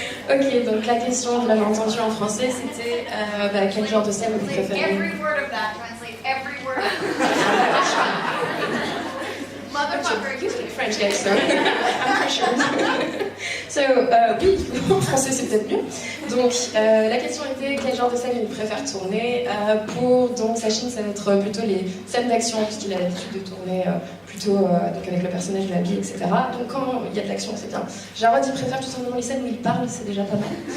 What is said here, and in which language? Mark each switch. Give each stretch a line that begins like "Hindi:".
French: Ok, donc la question, vous l'avez entendue en français, c'était quel genre de scène vous préférez?
English: Every word of that, translate every word. Motherfucker, You speak French, guys, so I'm sure.
French: So, oui, en français c'est peut-être mieux. Donc, la question était quel genre de scène il préfère tourner. Pour donc Sachin, ça va être plutôt les scènes d'action, puisqu'il a l'habitude de tourner plutôt donc avec le personnage de Abby, etc. Donc, quand il y a de l'action, c'est bien. Jarod, il préfère tout simplement les scènes où il parle, c'est déjà pas mal.